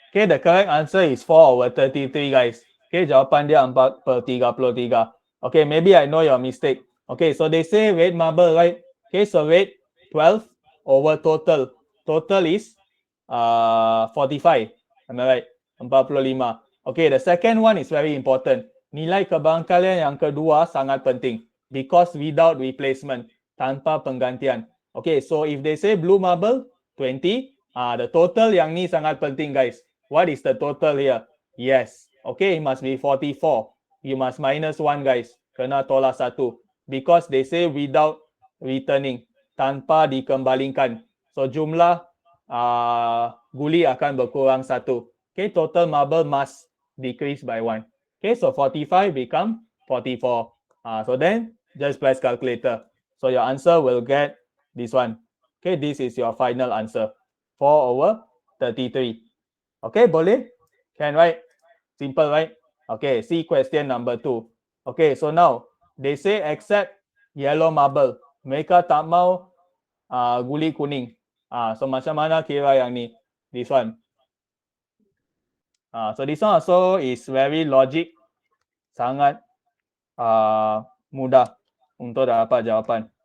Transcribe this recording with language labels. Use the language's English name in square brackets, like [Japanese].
[English] Okay, the correct answer is 4/33 guys. Okay, [Malay] jawapan dia 4/33. [English] Okay, maybe I know your mistake. Okay, so they say red marble, right? Okay, so red 12 over total. Total is 45. Am I right? 45. Okay, the second one is very important. [Malay] Nilai kebarangkalian yang kedua sangat penting. [English] Because without replacement, [Malay] tanpa penggantian. [English] Okay, so if they say blue marble 20, the total [Malay] yang ni sangat penting [English] guys. What is the total here? Yes. Okay, it must be 44. You must minus 1 guys. [Malay] Kena tolak 1. [English] Because they say without returning. [Malay] Tanpa dikembalikan. So jumlah guli akan berkurang 1. [English] Okay, total marble must decrease by 1. Okay, so 45 become 44. So then just press calculator. So your answer will get this one. Okay, this is your final answer. 4/33. Okay, boleh? Can, right? Simple, right? Okay, see question number 2. Okay, so now they say accept yellow marble. [Malay] Mereka tak mau guli kuning. So macam mana kira yang ni? [English] This one. So this one also is very logic. [Malay] Sangat mudah untuk dapat jawapan.